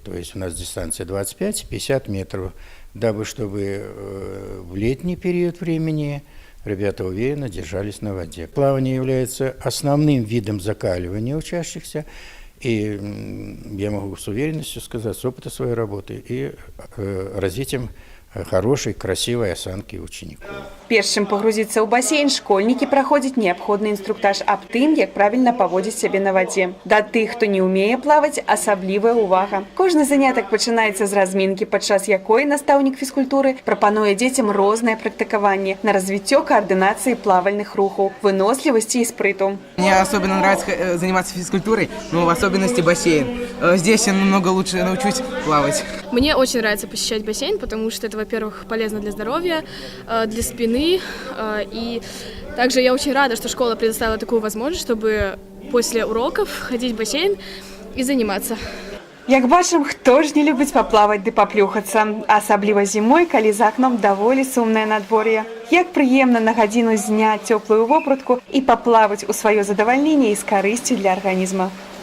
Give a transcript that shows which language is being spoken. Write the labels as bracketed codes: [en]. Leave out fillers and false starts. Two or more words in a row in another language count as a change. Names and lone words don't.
[ru] То есть у нас дистанция 25-50 метров, дабы чтобы в летний период времени ребята уверенно держались на воде. Плавание является основным видом закаливания учащихся, и я могу с уверенностью сказать, с опыта своей работы, и развитием хорошей, красивой осанки учеников. [be] Перш чым пагрузіцца ў басейн, школьнікі праходзяць неабходны інструктаж аб тым, як правільна паводзіць сябе на вадзе. Да тых, хто не ўмее плаваць, асаблівая ўвага. Кожны занятак пачынаецца з размінкі, падчас якой настаўнік фізкультуры прапануе дзецям рознае практыкаванне на развіццё координации плавальных рухаў, вынослівасці і спрыту. [ru] Мне особенно нравится заниматься физкультурой, но в особенности бассейн. Здесь я намного лучше научусь плавать. Мне очень нравится посещать бассейн, потому что это, во-первых, полезно для здоровья, для спины. И также я очень рада, что школа предоставила такую возможность, чтобы после уроков ходить в бассейн и заниматься. [be] Як бачым, хто ж не любіць паплаваць ды паплюхацца, асабліва зімой, калі за акном даволі сумнае надвор'е. Як прыемна на гадзіну зняць цёплую вопратку і паплаваць у сваё задавальненне і з карысцю для арганізма.